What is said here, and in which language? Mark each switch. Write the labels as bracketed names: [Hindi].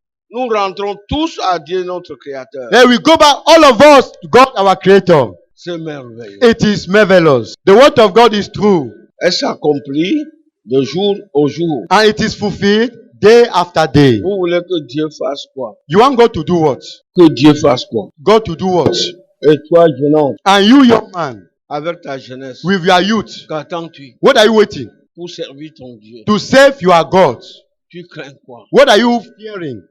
[French] Nous rentrons tous à Dieu notre Créateur. [English] Then we go back, all of us, to God our Creator. [French] C'est merveilleux. [English] It is marvelous. The word of God is true. [French] Elle s'accomplit de jour au jour. [English] And it is fulfilled day after day. [French] Vous voulez que Dieu fasse quoi? [English] You want God to do what? [French] Que Dieu fasse quoi? [English] God to do what? [French] Et toi, jeune homme, [English] And you, young man, [French] avec ta jeunesse, [English] with your youth, [French] qu'attends-tu [English] what are you waiting? [French] pour servir ton Dieu? [English] To save your God. [French] Tu crains quoi? [English] What are you fearing?